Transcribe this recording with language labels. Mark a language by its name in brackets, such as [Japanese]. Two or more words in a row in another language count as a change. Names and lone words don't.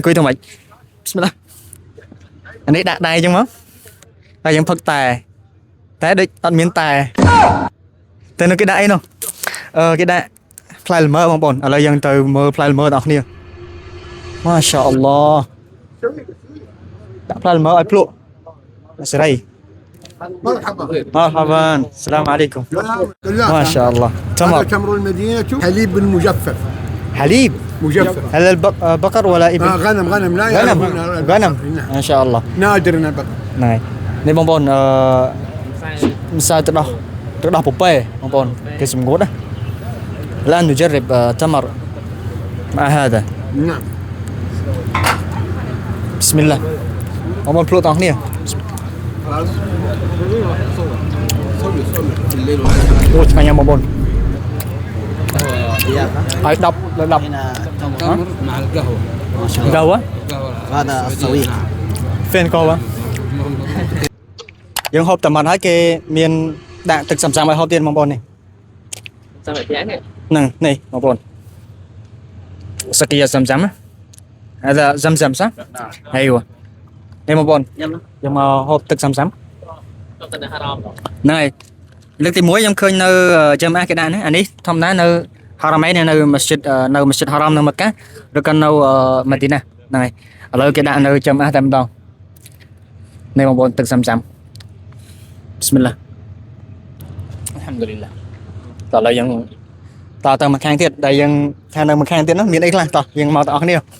[Khmer] អង្គុយទៅមិនបិស្មិលឡាអានេះដាក់ដៃអញ្ចឹងមកហើយយើងផឹកតែដូចអត់មានតែនៅគេដាក់អីនោះគេដាក់ផ្លែលម៉ើបងប្អូនឥឡូវយើងទៅមើលផ្លែលម៉ើបងប្អូន [Arabic] ما شاء الله [Khmer] ដាក់ផ្លែលម៉ើឲ្យភ្លក់សេរី [Arabic] مرحبا السلام عليكم ما شاء الله تمر تمر المدينة حليب مجفف حليب مجفف هذا البقر ولا ابل غنم لا غنم ما شاء الله نادر البقر [Khmer] នេះបងប្អូនមិនសូវទៅដោះពពែបងប្អូនគេសម្ងួតណា [Arabic] الآن نجرب تمر مع هذا نعم بسم الله [Khmer] បងប្អូនភ្លក់តោះគ្នាអូឆ្ងាញ់ណាស់បងប្អូនឲ្យ10លើ10 [Arabic] مع القهوة قهوة هذا السويق فين قهوة [Khmer] យើងហូបតែមិនហើយគេមានដាក់ទឹកសំឲ្យហូបទៀតបងប្អូននេះសំឲ្យផ្ទះនេះនេះបងប្អូនសកាសំអា ဒါសំសោះហើយនេះបងប្អូនយើងមកហូបទឹកសំទៅនៅហារ៉ាមហ្នឹងហើយលើកទី1ខ្ញុំឃើញនៅចាំអាគេដាក់នេះអានេះធម្មតានៅហារ៉ាមឯនៅមស្ជីតហារ៉ាមនៅមក្កាឬក៏នៅម៉ាឌីណាហ្នឹងហើយឥឡូវគេដាក់នៅចាំអាតែម្ដងនេះបងប្អូនទឹកសំ [Arabic] بسم الله الحمد لله [Khmer] តោះឥឡូវយើងតទៅមកខាងទៀតដែលយើងខាងនៅមកខាងទៀតនោះមានអីខ្លះតោះយើងមកទាំងអស់គ្នា